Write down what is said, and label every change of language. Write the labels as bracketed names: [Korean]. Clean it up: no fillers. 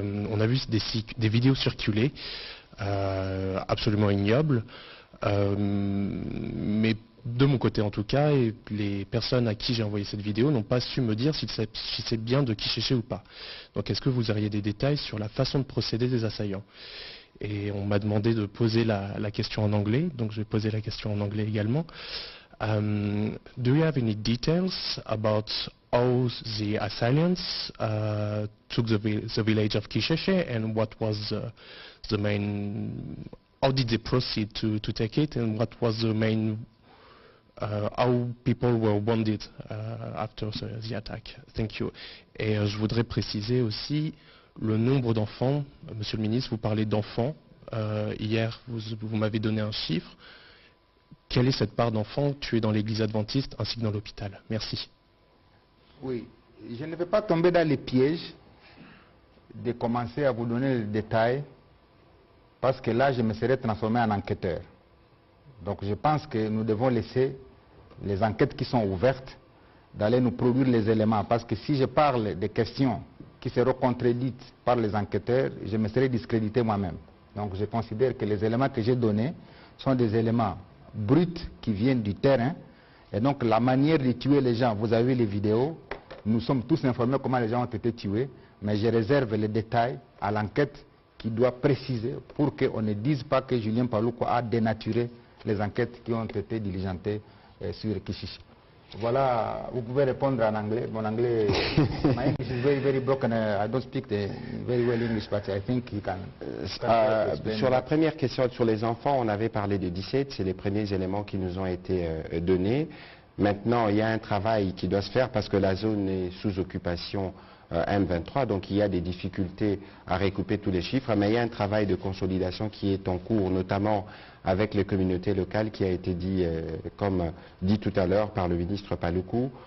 [French] On a vu des vidéos circuler, absolument ignobles, mais de mon côté en tout cas, et les personnes à qui j'ai envoyé cette vidéo n'ont pas su me dire si c'est bien de Kichiche ou pas. Donc est-ce que vous auriez des détails sur la façon de procéder des assaillants? Et on m'a demandé de poser la question en anglais, donc je vais poser la question en anglais également. [English] Do you have any details about how the assailants took the village of Kichiche and what was the main, how did they proceed to take it and what was the main how people were wounded after the attack. Thank you. [French] Et je voudrais préciser aussi le nombre d'enfants. Monsieur le ministre, vous parlez d'enfants. Hier, vous m'avez donné un chiffre. Quelle est cette part d'enfants tués dans l'église adventiste ainsi que dans l'hôpital? Merci. Oui, je ne vais pas tomber dans les pièges de commencer à vous donner les détails parce que là, je me serais transformé en enquêteur. Donc je pense que nous devons laisser les enquêtes qui sont ouvertes d'aller nous produire les éléments. Parce que si je parle des questions qui seront contredites par les enquêteurs, je me serais discrédité moi-même. Donc je considère que les éléments que j'ai donnés sont des éléments bruts qui viennent du terrain. Et donc la manière de tuer les gens, vous avez vu les vidéos, nous sommes tous informés comment les gens ont été tués, mais je réserve les détails à l'enquête qui doit préciser pour qu'on ne dise pas que Julien Paluku a dénaturé les enquêtes qui ont été diligentées sur Kishishi. Voilà, vous pouvez répondre en anglais. Mon anglais, [English] my English is very, very broken. I don't speak very well English, but I think you can. [French] Sur la première question sur les enfants, on avait parlé de 17, c'est les premiers éléments qui nous ont été donnés. Maintenant, il y a un travail qui doit se faire parce que la zone est sous occupation M23, donc il y a des difficultés à recouper tous les chiffres, mais il y a un travail de consolidation qui est en cours, notamment avec les communautés locales qui a été dit, comme dit tout à l'heure par le ministre Paluku.